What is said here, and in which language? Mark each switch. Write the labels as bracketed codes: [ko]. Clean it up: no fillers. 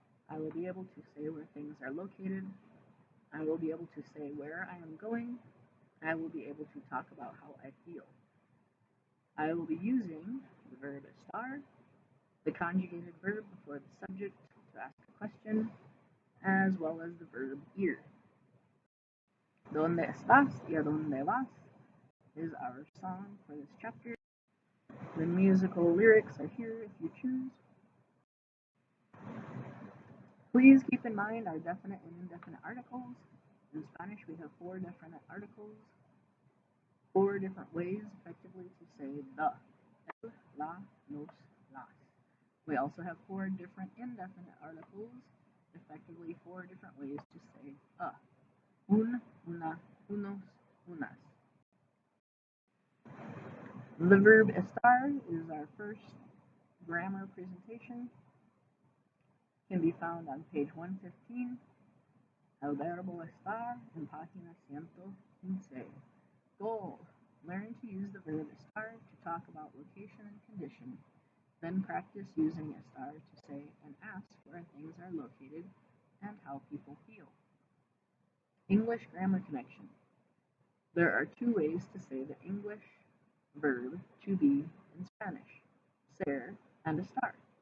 [en] I will be able to say where things are located. I will be able to say where I am going. I will be able to talk about how I feel. I will be using the verb estar, the conjugated verb before the subject to ask a question, as well as the verb ir. [es] ¿Dónde estás y a dónde vas? [en] Is our song for this chapter. The musical lyrics are here if you choose. Please keep in mind our definite and indefinite articles. In Spanish, we have 4 definite articles, 4 different ways effectively to say the. El, la, los, las. We also have 4 different indefinite articles, effectively 4 different ways to say a. [es] Un, una, unos, unas. [en] The verb estar is our first grammar presentation. Can be found on page 115. [es] El verbo estar en página 115. [en] Goal: learn to use the verb estar to talk about location and condition. Then practice using estar to say and ask where things are located and how people feel. English grammar connection. There are 2 ways to say the English verb to be in Spanish: ser and estar.